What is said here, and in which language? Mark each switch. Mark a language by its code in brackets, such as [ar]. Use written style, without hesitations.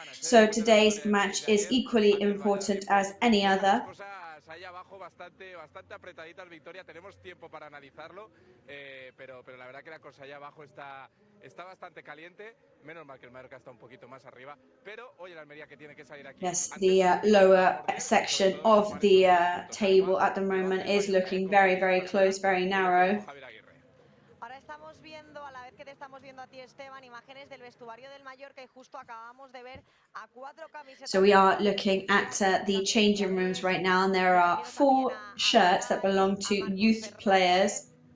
[en] So today's match is equally important as any other. [es] Ahí abajo bastante apretaditas, Victoria, tenemos tiempo para analizarlo, pero la verdad que la cosa allá abajo está bastante caliente, menos mal que el Mallorca está un poquito más arriba, pero hoy el Almería que tiene que salir aquí. [en] Yes, the lower section of the table at the moment is looking very, very close, very narrow. [es] Ahora estamos viendo, a la vez que te estamos viendo a ti, Esteban, imágenes del vestuario del Mallorca, y justo acabamos de ver a 4 camisetas. [en] So we are looking at the changing rooms right now, and there are 4 shirts that belong to youth players.